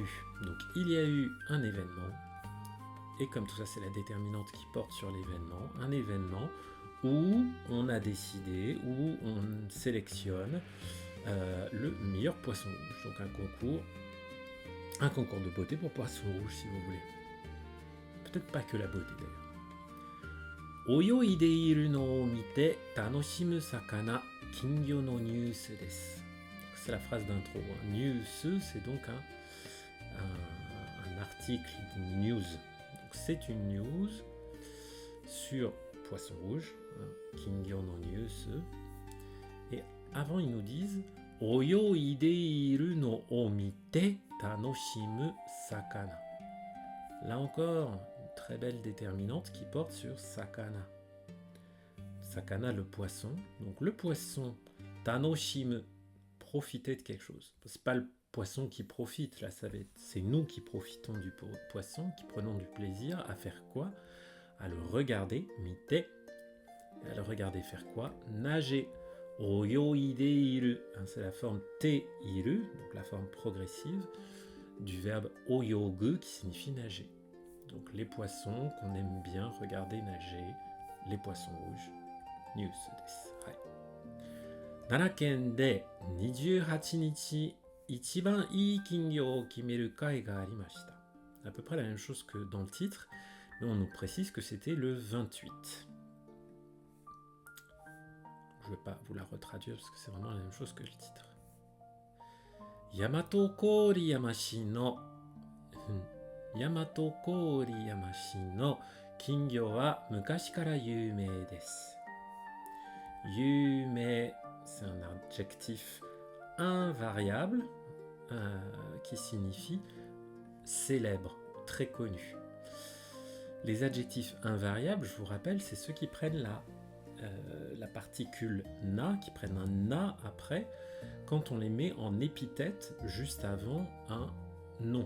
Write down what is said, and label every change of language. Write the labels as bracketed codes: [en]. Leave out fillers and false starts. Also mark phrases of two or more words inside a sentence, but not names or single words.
[fr] Donc il y a eu un événement. Et comme tout ça c'est la déterminante qui porte sur l'événement, un événement où on a décidé, où on sélectionne le meilleur poisson rouge. Donc un concours de beauté pour poisson rouge si vous voulez. Peut-être pas que la beauté d'ailleurs. [ja] 泳いでいるのを見て楽しむ魚 金魚のニュースです. [fr] C'est la phrase d'intro. Nyusu, c'est donc un article, une news. Donc c'est une news sur poisson rouge, [ja] 金魚のニュース. [fr] Et avant ils nous disent [ja] 泳いでいるのを見て楽しむ魚. [fr] Là encore, une très belle déterminante qui porte sur sakana. Sakana, le poisson. Donc le poisson, tanoshimu, profiter de quelque chose. C'est pas le poisson qui profite, là, c'est nous qui profitons du poisson, qui prenons du plaisir à faire quoi? À le regarder, mite. À le regarder faire quoi? Nager. Oyoideiru, c'est la forme te-iru, donc la forme progressive du verbe oyogu qui signifie nager. Donc les poissons qu'on aime bien regarder nager, les poissons rouges. [ja] ニュースです。奈良県で28日一番いい金魚を決める会がありました。 [fr] À peu près la même chose que dans le titre, mais on nous précise que c'était le 28. Je ne vais pas vous la retraduire parce que c'est vraiment la même chose que le titre. [ja] 大和郡山市の金魚は昔から有名です. [fr] Yumei, c'est un adjectif invariable qui signifie célèbre, très connu. Les adjectifs invariables, je vous rappelle, c'est ceux qui prennent la particule na, qui prennent un na après, quand on les met en épithète juste avant un nom.